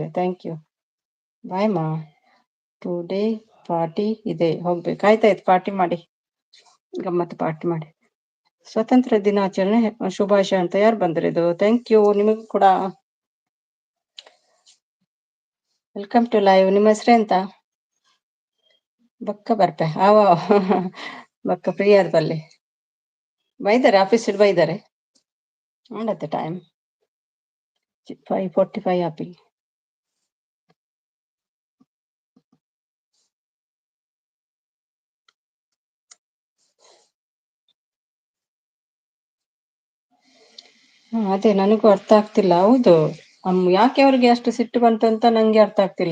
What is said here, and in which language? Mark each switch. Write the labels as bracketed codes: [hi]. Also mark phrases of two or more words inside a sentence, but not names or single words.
[en] thank you, bye [kn] ಮಾ. [en] today party [kn] ಇದೆ, ಹೋಗ್ಬೇಕು. ಆಯ್ತಾಯ್ತು, ಪಾರ್ಟಿ ಮಾಡಿ, ಗಮ್ಮತ್ತು ಪಾರ್ಟಿ ಮಾಡಿ. ಸ್ವತಂತ್ರ ದಿನಾಚರಣೆ ಶುಭಾಶಯ ಅಂತ ಯಾರು ಬಂದ್ರಿದು? [en] thank you, [kn] ನಿಮಗೂ ಕೂಡ. [en] welcome to live. [kn] ನಿಮ್ಮ ಹೆಸರು ಎಂತ? [tcy] ಬಕ್ಕ ಬರ್ಪೆ ಅವ ಬಕ್ಕ ಫ್ರೀ ಆದ ಬಲ್ಲಿ ಬೈದಾರೆ, ಆಫೀಸ್ ಬೈದಾರೆ. ಮಾಡತ್ತೆ ಟೈಮ್ 5:45 ಆಪಿ. [kn] ಅದೇ ನನಗೂ ಅರ್ಥ ಆಗ್ತಿಲ್ಲ. ಹೌದು, ಯಾಕೆ ಅವ್ರಿಗೆ ಅಷ್ಟು ಸಿಟ್ಟು ಬಂತು ಅಂತ ನಂಗೆ ಅರ್ಥ ಆಗ್ತಿಲ್ಲ.